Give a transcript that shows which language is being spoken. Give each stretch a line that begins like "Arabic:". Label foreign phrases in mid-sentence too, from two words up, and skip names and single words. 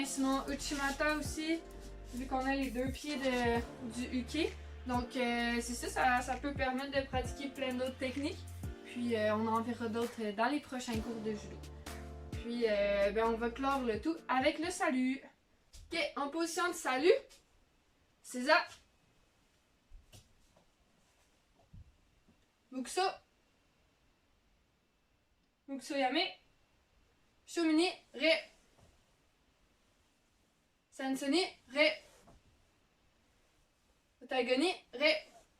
French: Sinon, Uchimata aussi, vu qu'on a les 2 pieds du uke. Donc, c'est ça, ça peut permettre de pratiquer plein d'autres techniques. Puis, on en verra d'autres dans les prochains cours de judo. Puis, on va clore le tout avec le salut. Ok, en position de salut, c'est ça. Mukso.
Japanese: 黙想やめ。正面に礼. 先生に礼。お互いに礼.